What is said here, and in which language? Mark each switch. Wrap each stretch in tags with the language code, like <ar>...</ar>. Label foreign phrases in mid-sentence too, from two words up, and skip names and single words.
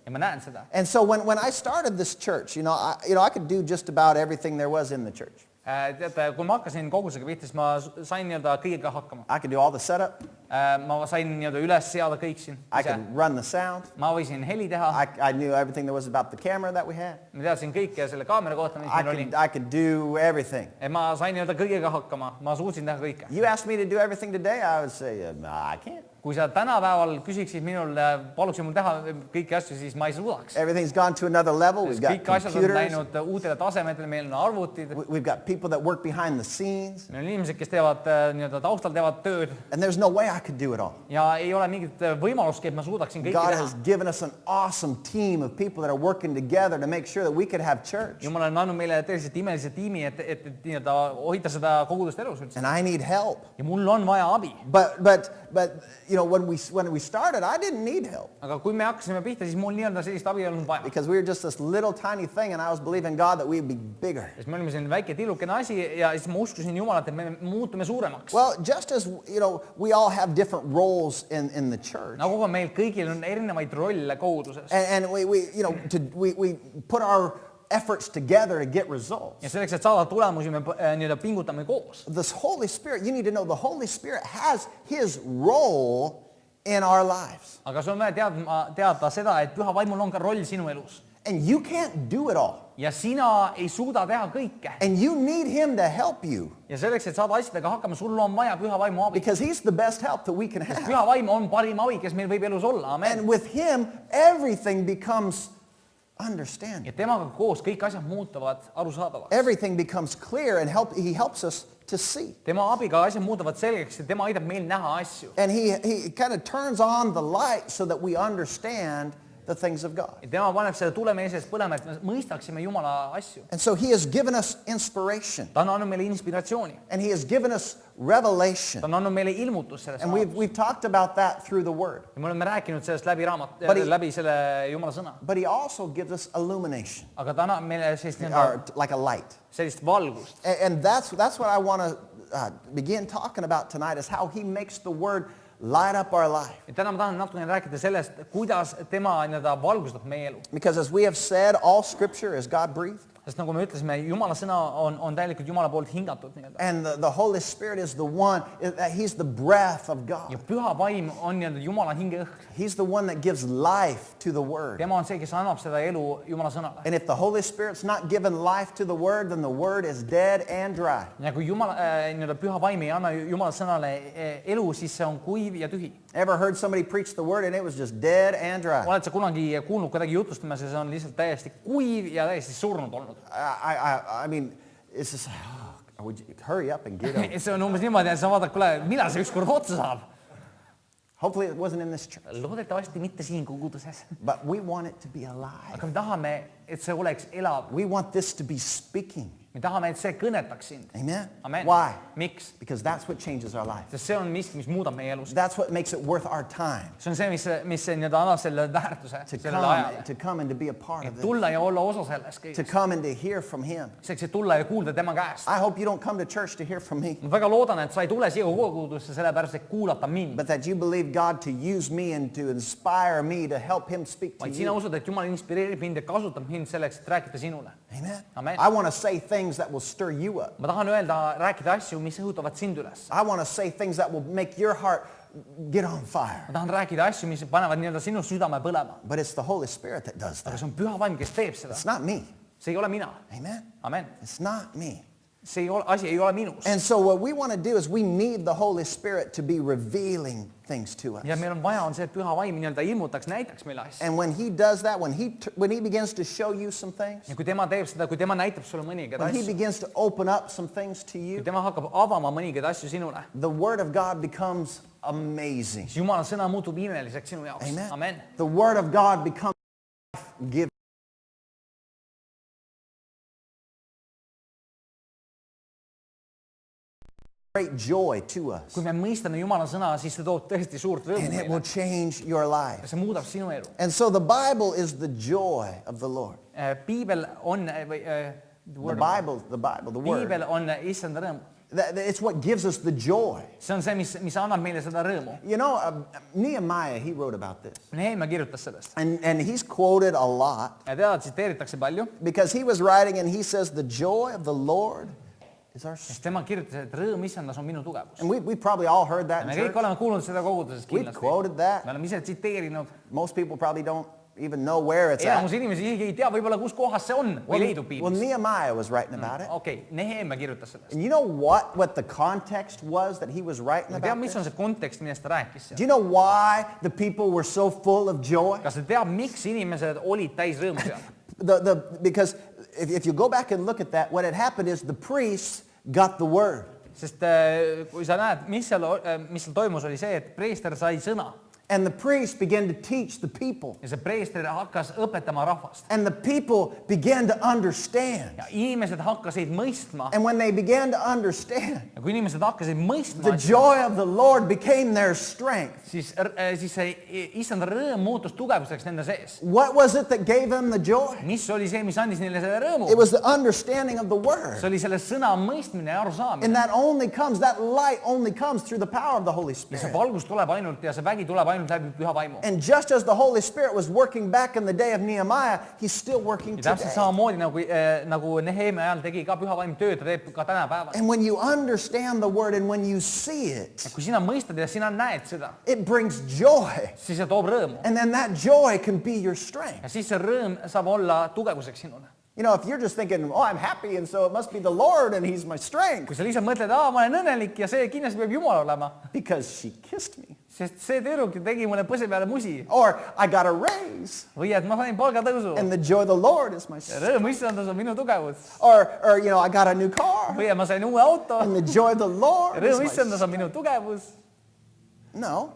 <et>Ja ma näen seda.</et> <en>And so when I started this church, I could do just about everything there was in the church.</en> <et>Teate, kui ma hakkasin kogusega pihta, siis ma sain nii-öelda kõigega hakkama.</et> <en>I could do all the setup.</en> <et>Ma sain nii-öelda üles seada kõik siin.</et> <en>I could run the sound.</en> <et>Ma võisin heli teha.</et> <en>I knew everything there was about the camera that we had.</en> <et>Ma teadsin kõike selle kaamera kohta, mis meil oli. I could do everything. Ma sain nii-öelda kõigega hakkama. Ma suutsin teha kõike.</et> <en>You asked me to do everything today, I would say, I can't.</en> <et>Kui kui sa tänapäeval küsiksid minul, paluksid mul teha kõiki asju, siis ma ei suudaks.</et> <en>Everything's gone to another level. We've got</en> <et>Kõik asjad on</et> <en>computers.</en> <et>läinud uutele tasemetele, meil on arvutid.</et> <en>We've got people that work behind the scenes.</en> <et>Meil on inimesed, kes teevad nii-öelda taustal teevad tööd</et> <en>And there's no way I could do it all.</en> <et>ja ei ole mingit võimalustki, et ma suudaksin kõike</et> <en>God</en> <et>teha.</et> <en>has given us an awesome team of people that are working together to make sure that we could have church.</en> <et>Jumal on andnud meile tõeliselt imelise tiimi, et nii-öelda hoida seda kogudust elus üldse.</et> <en>And I need help.</en> <et>Ja mul on vaja abi.</et> <en>But you know, when we started, I didn't need help</en> <et>Aga kui me hakkasime pihta, siis mul nii-öelda sellist abi ei olnud vaja.</et> <en>because we were just this little tiny thing and I was believing God that we'd be bigger.</en> <et>Sest me olime selline väike tillukene asi ja siis ma uskusin Jumalat, et me muutume suuremaks.</et> <en>Well, just as, you know, we all have different roles in the church.</en> <et>Nagu ka meil kõigil on erinevaid rolle koguduses.</et> <en>And we you know, we put our efforts together to get results.</en> <et>Ja selleks, et saada tulemusi, me nii-öelda pingutame koos.</et> <en>This Holy Spirit, you need to know the Holy Spirit has his role in our lives.</en> <et>Aga sul on vaja teada seda, et püha vaimul on ka roll sinu elus.</et> <en>And you can't do it all.</en> <et>Ja sina ei suuda teha kõike.</et> <en>And you need him to help you</en> <et>Ja selleks, et saada asjadega hakkama, sul on vaja püha vaimu abi.</et> <en>because he's the best help that we can have.</en> <et>Püha vaim on parim abi, kes meil võib elus olla.</et> <en>Amen. And with him, everything becomes understanding.</en> <et>Ja temaga koos kõik asjad muutuvad arusaadavaks.</et> <en>Everything becomes clear and he helps us to see.</en> <et>Tema abiga asjad muutuvad selgeks ja tema aitab meil näha asju.</et> <en>And he kind of turns on the light so that we understand the things of God.</en> <et>Ja tema paneb selle tule meie sees põlema, et me mõistaksime Jumala asju.</et> <en>And so he has given us inspiration.</en> <et>Ta on andnud meile inspiratsiooni.</et> <en>And he has given us revelation.</en> <et>Ta on andnud meile ilmutus sellest</et> <en>And</en> <et>raamatust.</et> <en>we've talked about that through the word.</en> <et>Ja me oleme rääkinud sellest</et> <en>But he-</en> <et>läbi selle Jumala sõna.</et> <en>But he also gives us illumination,</en> <et>Aga ta annab meile sellist,</et> <en>or like a light.</en> <et>sellist valgust.</et> <en>And that's what I want to begin talking about tonight, is how he makes the word light up our life.</en> <et>Ja täna ma tahan natukene rääkida sellest, kuidas tema nii-öelda valgustab meie elu.</et> <en>Because as we have said, all scripture is God-breathed.</en> <et>Sest nagu me ütlesime, Jumala sõna on täielikult Jumala poolt hingatud. Nii-öelda.</et> <en>And the Holy Spirit is the one, he's the breath of</en> <et>Ja</et> <en>God.</en> <et>püha vaim on nii-öelda Jumala hingeõhk.</et> <en>He's the one that gives life to the word.</en> <et>Tema on see, kes annab seda elu Jumala sõnale.</et> <en>And if the Holy Spirit's not given life to the word, then the word is dead and dry.</en> <et>Ja kui Jumala, nii-öelda püha vaim ei anna Jumala sõnale elu, siis see on kuiv ja tühi.</et> <en>Ever heard somebody preach the word and it was just dead and dry?</en> <et>Oled sa kunagi kuulnud kedagi jutustamas ja see on lihtsalt täiesti kuiv ja täiesti surnud olnud?</et> <en>I mean, it's just, would you hurry up and get over?</en> <et>See on umbes niimoodi, et sa vaatad, kuule, millal see ükskord otsa saab?</et> <en>Hopefully it wasn't in this church.</en> <et>Loodetavasti mitte siin koguduses.</et> <en>But we want it to be alive.</en> <et>Aga me tahame, et see oleks elav.</et> <en>We want this to be speaking.</en> <et>Me tahame, et see kõnetaks sind.</et> <en>Amen?</en> <et>Amen.</et> <en>Why?</en> <et>Miks?</et> <en>Because that's what changes our life.</en> <et>Sest see on miski, mis muudab meie elus.</et> <en>That's what makes it worth our time</en> <et>See on see, mis nii-öelda annab selle väärtuse</et> <en>to</en> <et>sellele ajale.</et> <en>come and to be a part of</en> <et>Et</et> <en>this.</en> <et>tulla ja olla osa sellest</et> <en>To</en> <et>kõigest.</et> <en>come and to hear from him.</en> <et>Selleks, et tulla ja kuulda tema käest.</et> <en>I hope you don't come to church to hear from me,</en> <et>Ma väga loodan, et sa ei tule siia kogudusse sellepärast, et kuulata mind.</et> <en>but that you believe God to use me and to inspire me to help him speak to</en> <et>Vaid sina</et> <en>you.</en> <et>usud, et Jumal inspireerib mind ja kasutab mind selleks, et rääkida sinule.</et> <en>Amen?</en> <et>Amen.</et> <en>I want to say things that will stir you up.</en> <et>Ma tahan öelda, rääkida asju, mis õhutavad sind üles.</et> <en>I want to say things that will make your heart get on fire.</en> <et>Ma tahan rääkida asju, mis panevad nii-öelda sinu südame põlema.</et> <en>But it's the Holy Spirit that does</en> <et>Aga</et> <en>that.</en> <et>see on püha vaim, kes teeb seda.</et> <en>It's not me.</en> <et>See ei ole mina.</et> <en>Amen?</en> <et>Amen.</et> <en>It's not me.</en> <et>See ei ole, asi ei ole minus.</et> <en>And so what we want to do is we need the Holy Spirit to be revealing things to us.</en> <et>Ja meil on vaja, on see, et püha vaim nii-öelda ilmutaks, näitaks meile asju.</et> <en>And when he does that, when he begins to show you some things,</en> <et>Ja kui tema teeb seda, kui tema näitab sulle mõningaid</et> <en>when he</en> <et>asju,</et> <en>begins to open up some things to</en> <et>kui</et> <en>you,</en> <et>tema hakkab avama mõningaid asju sinule,</et> <en>the Word of God becomes amazing.</en> <et>siis Jumala sõna muutub imeliseks sinu jaoks.</et> <en>Amen.</en> <et>Amen.</et> <en>The Word of God becomes life-giving. Great joy to us.</en> <et>Kui me mõistame Jumala sõna, siis see toob tõesti suurt rõõmu</et> <en>And it will</en> <et>meile.</et> <en>change your life.</en> <et>See muudab sinu elu.</et> <en>And so the Bible is the joy of the Lord.</en> <et>Piibel on,</et> <en>The Bible, the Word.</en> <et>Piibel on issanda rõõm.</et> <en>It's what gives us the joy.</en> <et>See on see, mis annab meile seda rõõmu.</et> <en>You know, Nehemiah, he wrote about this.</en> <et>Nehemia kirjutas sellest.</et> <en>And he's quoted a lot</en> <et>Ja teda tsiteeritakse palju,</et> <en>because he was writing and he says, the joy of the Lord is our strength.</en> <et>sest tema kirjutas, et rõõm issandas on minu tugevus.</et> <en>And we probably all heard that</en> <et>Me</et> <en>in</en> <et>kõik</et> <en>church.</en> <et>oleme kuulnud seda koguduses</et> <en>We've</en> <et>kindlasti.</et> <en>quoted that.</en> <et>Me oleme ise tsiteerinud.</et> <en>Most people probably don't even know where it's</en> <et>enamus</et> <en>at.</en> <et>inimesi isegi ei tea võib-olla, kus kohas see on või leidub</et> <en>Well,</en> <et>piiblis.</et> <en>Nehemiah was writing about it.</en> <et>Okei, Nehemia kirjutas sellest.</et> <en>And you know what the context was that he was writing</en> <et>Ma tean,</et> <en>about</en> <et>mis</et> <en>this?</en> <et>on see kontekst, millest ta rääkis</et> <en>Do</en> <et>seal.</et> <en>you know why the people were so full of joy?</en> <et>Kas ta teab, miks inimesed olid täis rõõmu seal?</et> <en>Because if you go back and look at that, what had happened is the priests got the word.</en> <et>Sest kui sa näed, mis seal toimus, oli see, et preester sai sõna.</et> <en>And the priests began to teach the people.</en> <et>Ja see preester hakkas õpetama rahvast.</et> <en>And the people began to understand.</en> <et>Ja inimesed hakkasid mõistma.</et> <en>And when they began to understand,</en> <et>Ja kui inimesed hakkasid</et> <en>the</en> <et>mõistma,</et> <en>joy of the Lord became their strength.</en> <et>siis see issanda rõõm muutus tugevuseks nende sees.</et> <en>What was it that gave them the joy?</en> <et>Mis oli see, mis andis neile selle rõõmu?</et> <en>It was the understanding of the word.</en> <et>See oli selle sõna mõistmine ja</et> <en>And</en> <et>arusaamine.</et> <en>that light only comes through the power of the Holy</en> <et>Ja see</et> <en>Spirit.</en> <et>valgus tuleb ainult ja see vägi tuleb ainult läbi püha vaimu.</et> <en>And just as the Holy Spirit was working back in the day of Nehemiah, he's still working</en> <et>Ja täpselt</et> <en>today.</en> <et>samamoodi nagu Nehemia ajal tegi ka püha vaim tööd, ta teeb ka tänapäeval.</et> <en>And when you understand the word and when you see</en> <et>Ja</et> <en>it,</en> <et>kui sina mõistad ja sina näed seda,</et> <en>it brings joy.</en> <et>siis see toob rõõmu.</et> <en>And then that joy can be your strength.</en> <et>Ja siis see rõõm saab olla tugevuseks sinule.</et> <en>You know, if you're just thinking, oh, I'm happy and so it must be the Lord and he's my strength</en> <et>Kui sa lihtsalt mõtled, ma olen õnnelik ja see kindlasti peab Jumal olema,</et> <en>because she kissed me.</en> <et>sest see tüdruk tegi mulle põse peale musi.</et> <en>Or I got a raise</en> <et>Või et ma sain palgatõusu.</et> <en>and the joy of the Lord is my</en> <et>Ja</et> <en>strength.</en> <et>rõõm issandas on minu tugevus.</et> <en>Or, you know, I got a new car</en> <et>Või et ma sain uue auto.</et> <en>and the joy of the</en> <et>Ja</et> <en>Lord is</en> <et>rõõm</et> <en>my</en> <et>issandas on</et> <en>strength.</en> <et>minu tugevus.</et> <en>No.</en>